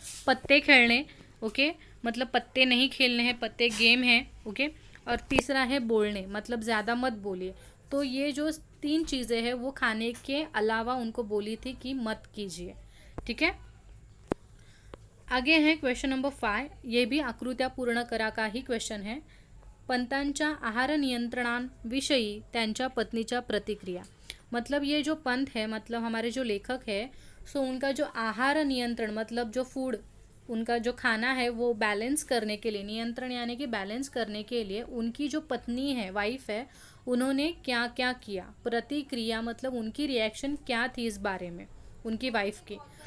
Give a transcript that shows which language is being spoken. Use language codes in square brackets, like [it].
[hi] पत्ते खेलने, ओके, मतलब पत्ते नहीं खेलने हैं, पत्ते गेम है, ओके। और तीसरा है बोलने, मतलब ज़्यादा मत बोलिए। तो ये जो 3 चीज़ें हैं वो खाने के अलावा उनको बोली थी कि मत कीजिए। ठीक है। आगे है क्वेश्चन नंबर 5, ये भी [mr] आकृत्या पूर्ण करा [hi] का ही क्वेश्चन है। [mr] पंतांच्या आहार नियंत्रणांविषयी त्यांच्या पत्नीच्या प्रतिक्रिया। [hi] मतलब ये जो पंत है, मतलब हमारे जो लेखक है, सो उनका जो आहार नियंत्रण मतलब जो फूड, उनका जो खाना है वो बैलेंस करने के लिए, नियंत्रण यानी कि बैलेंस करने के लिए उनकी जो पत्नी है, वाइफ है, उन्होंने क्या क्या किया। प्रतिक्रिया मतलब उनकी रिएक्शन क्या थी इस बारे में, उनकी वाइफ की।